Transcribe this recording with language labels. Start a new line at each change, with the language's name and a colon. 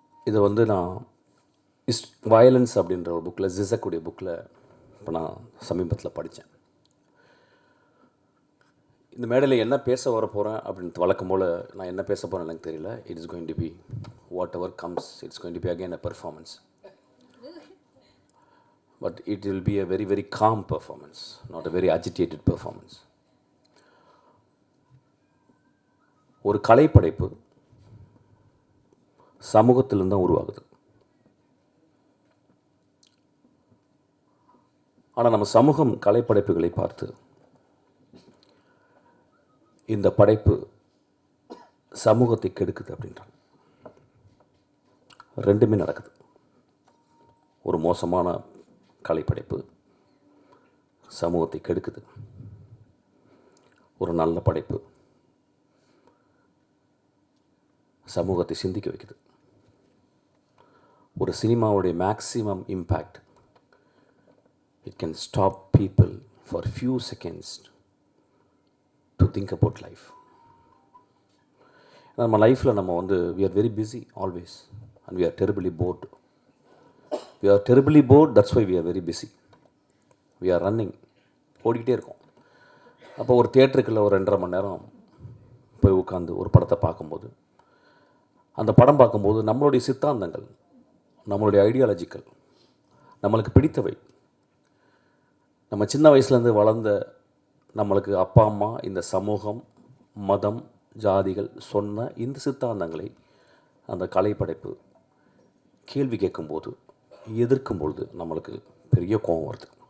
Tamil: இதை வந்து non violence அப்படின்ற ஒரு புக்கில், ஜிசக்குடைய புக்கில் இப்போ நான் சமீபத்தில் படித்தேன். இந்த மேடையில் என்ன பேச வர போகிறேன் அப்படின்னு வழக்கம் போல் நான் என்ன பேச போகிறேன் எனக்கு தெரியல.
English: It is going to be whatever comes, it's going to be again a performance. But it will be a very, very calm performance, not a very agitated performance.
Tamil: ஒரு கலைப்படைப்பு சமூகத்திலிருந்து தான் உருவாகுது. ஆனால் நம்ம சமூகம் கலைப்படைப்புகளை பார்த்து இந்த படைப்பு சமூகத்தை கெடுக்குது அப்படின்றாங்க. ரெண்டுமே நடக்குது. ஒரு மோசமான கலைப்படைப்பு சமூகத்தை கெடுக்குது, ஒரு நல்ல படைப்பு சமூகத்தை சிந்திக்க வைக்குது. ஒரு சினிமாவுடைய maximum impact,
English: It can stop people for few seconds to think about life.
Tamil: நம்ம லைஃப்பில் நம்ம வந்து
English: We are very busy always and we are terribly bored. We are terribly bored, that's why we are very busy. We are running,
Tamil: ஓடிக்கிட்டே இருக்கோம். அப்போ ஒரு தியேட்டருக்குள்ள ஒரு 2.5 மணி நேரம் போய் உட்காந்து ஒரு படத்தை பார்க்கும்போது, அந்த படம் பார்க்கும்போது நம்மளுடைய சித்தாந்தங்கள், நம்மளுடைய ஐடியாலஜிக்கல், நம்மளுக்கு பிடித்தவை, நம்ம சின்ன வயசுலேருந்து வளர்ந்த நம்மளுக்கு அப்பா அம்மா, இந்த சமூகம், மதம், ஜாதிகள் சொன்ன இந்த சித்தாந்தங்களை அந்த கலைப்படைப்பு கேள்வி கேட்கும்போது, எதிர்க்கும்பொழுது நம்மளுக்கு பெரிய கோபம் வருது.